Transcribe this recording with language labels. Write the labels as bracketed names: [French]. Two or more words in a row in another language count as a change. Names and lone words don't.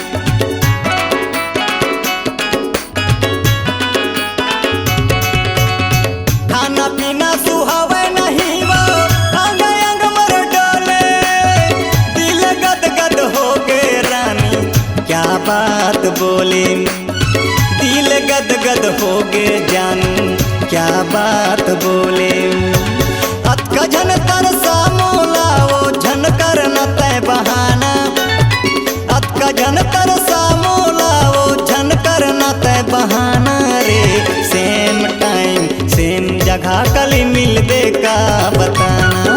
[Chhattisgarhi] खाना पीना सुहावे नहीं वो अंग अंग मर डोले। दिल गद गद हो गए रानी क्या बात बोले। दिल गद गद हो गे जानू क्या बात बोले। अतका झन तरसा मोला वो झन कर न तय बहाना। अतका झन तरसा मोला वो झन कर न तय बहाना रे। [English] same time same [Chhattisgarhi] जगह कल मिलबे का बताना।